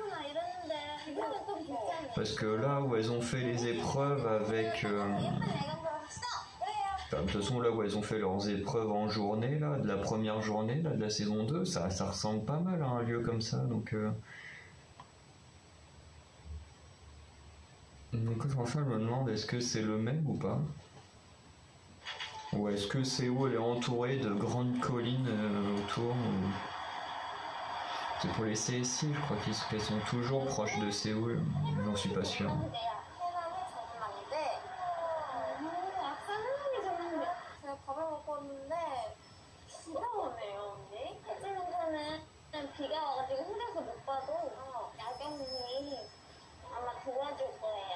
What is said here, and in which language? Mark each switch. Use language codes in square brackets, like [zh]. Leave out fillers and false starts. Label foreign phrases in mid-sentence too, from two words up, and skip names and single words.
[fr] Parce que là où elles ont fait les épreuves avec de toute façon là où elles ont fait leurs épreuves en journée là, de la première journée là, de la saison 2, ça ressemble pas mal à un lieu comme ça donc franchement je me demande est-ce que c'est le même ou pas. Ou est-ce que Séoul est entouré de grandes collines autour C'est pour les CSI, je crois qu'elles sont toujours proches de Séoul, j'en suis pas sûr. [ko] 제가 밥을 먹고 왔는데 비가 오네요 언니. 해질녘에는 비가 와가지고 힘들어서 못 봐도 야경이 아마 도와줄 거예요.